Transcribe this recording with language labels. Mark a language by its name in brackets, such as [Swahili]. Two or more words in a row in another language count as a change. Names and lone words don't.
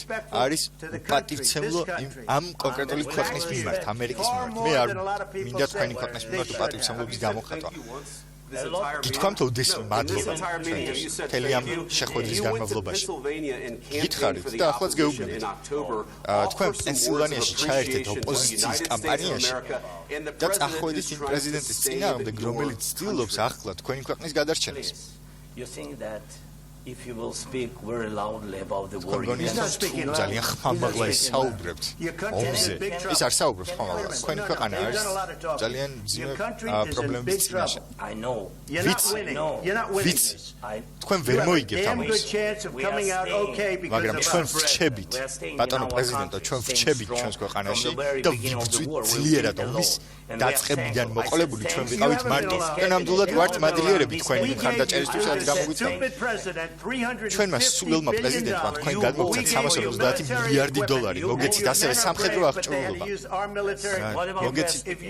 [Georgian] არის პატივცემლო ამ კონკრეტული ქვეყნის მიმართ ამერიკის მიმართ მე არ მინდა თქვენი ქვეყნის მიმართ პატივცემლობის გამოხატვა გითქვამთ ოდესმე მადლობა მთელი ამ შეხვედრის განმავლობაში გითხარით და ახლაც გეუბნებით თქვენ პენსილვანიაში ჩაერთეთ ოპოზიციის კამპანიაში და წახვედით იმ პრეზიდენტის წინააღმდეგ რომელიც ცდილობს ახლა თქვენი ქვეყნის გადარჩენას [English] If you will speak very loudly about the war, [Georgian] ძალიან ხმამაღლა ისაუბრებთ ომზე ის არ საუბრობს ხმამაღლა თქვენი ქვეყანა არის ძალიან ძიმე პრობლემების წინაშე [English] I know. [Georgian] ვიცი თქვენ ვერ მოიგებთ ამას მაგრამ ჩვენ ვრჩებით ბატონო პრეზიდენტო ჩვენ ვრჩებით ჩვენს ქვეყანაში და ვიბრძვითძლიერად ომის დაწყებიდან მოყოლებული ჩვენ ვიყავით მარტო და ნამდვილად ვართ მადლიერები თქვენი მხარდაჭერისთვის რაც გამოგვიცემთ ჩვენმა სულელმა პრეზიდენტმა თქვენ გადმოგცათ 350 მილიარდი დოლარი მოგეცით ასევე სამხედრო აღჭურვილობა მოგეცით